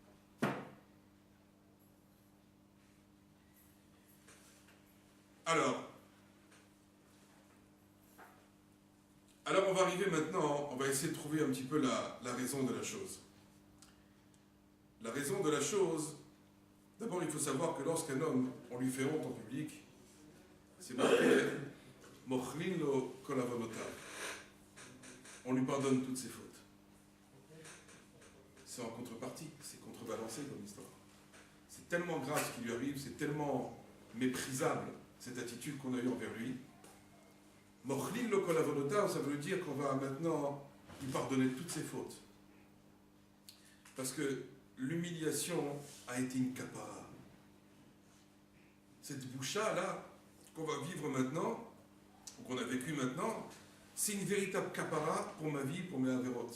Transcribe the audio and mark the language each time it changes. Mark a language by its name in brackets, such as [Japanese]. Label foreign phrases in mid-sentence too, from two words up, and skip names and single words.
[French] Alors on va arriver maintenant, on va essayer de trouver un petit peu la raison de la chose. La raison de la chose, d'abord il faut savoir que lorsqu'un homme, on lui fait honte en public, c'est marqué « [Hebrew] מוחלין לו כל עוונותיו ». [French] On lui pardonne toutes ses fautes. C'est en contrepartie, c'est contrebalancé comme histoire. C'est tellement grave ce qui lui arrive, c'est tellement méprisable cette attitude qu'on a eue envers lui. [Hebrew] מוחלין לו כל עוונותיו, [French] ça veut dire qu'on va maintenant lui pardonner toutes ses fautes. Parce que l'humiliation a été une kapara. Cette boucha là qu'on va vivre maintenant, ou qu'on a vécu maintenant, c'est une véritable capara pour ma vie, pour mes avérotes.